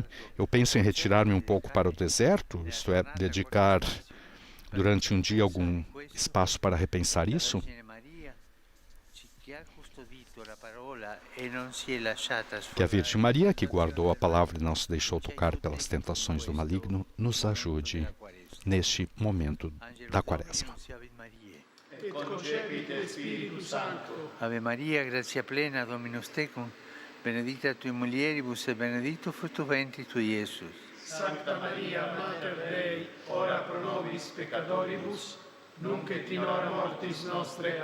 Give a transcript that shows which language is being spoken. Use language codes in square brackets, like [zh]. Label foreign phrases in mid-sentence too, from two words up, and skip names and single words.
[pt] Eu penso em retirar-me um pouco para o deserto, isto é, dedicar durante um dia algum espaço para repensar isso. Que a Virgem Maria, que guardou a palavra e não se deixou tocar pelas tentações do maligno, nos ajude neste momento da Quaresma. [la] Et concepite Spiritus Sancto. Ave Maria, gratia plena, Dominus tecum, benedicta tui mulieribus et benedictus fructus ventris tui, Iesus. Sancta Maria, Mater Dei, ora pro nobis peccatoribus, nunc et in hora mortis nostre.